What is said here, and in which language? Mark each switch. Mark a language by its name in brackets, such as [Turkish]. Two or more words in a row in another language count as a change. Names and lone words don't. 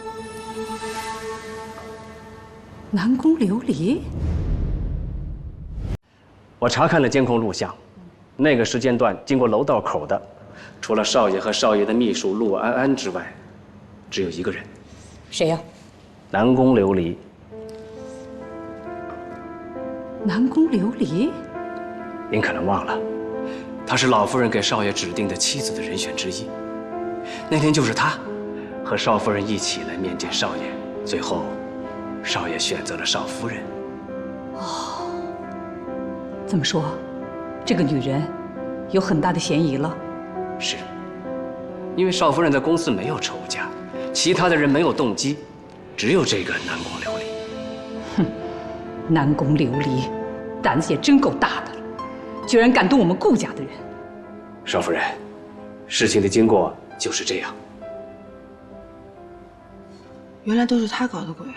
[Chinese] 南宮琉璃？我查看了監控錄像，那個時間段經過樓道口的，除了少爺和少爺的秘書陸安安之外，只有一個人。誰呀？南宮琉璃。南宮琉璃？您可能忘了，她是老夫人给少爺指定的妻子的人选之一。那天就是她，和少夫人一起来面见少爺，最後，少爺選擇了少夫人。哦，这麼說，這個女人有很大的嫌疑了。是，因為少夫人在公司沒有仇家，其他的人沒有動機，只有這個南宮琉璃。哼，南宮琉璃，膽子也真夠大的了，居然敢動我們顧家的人。少夫人，事情的經過就是這樣。原來都是他搞的鬼啊！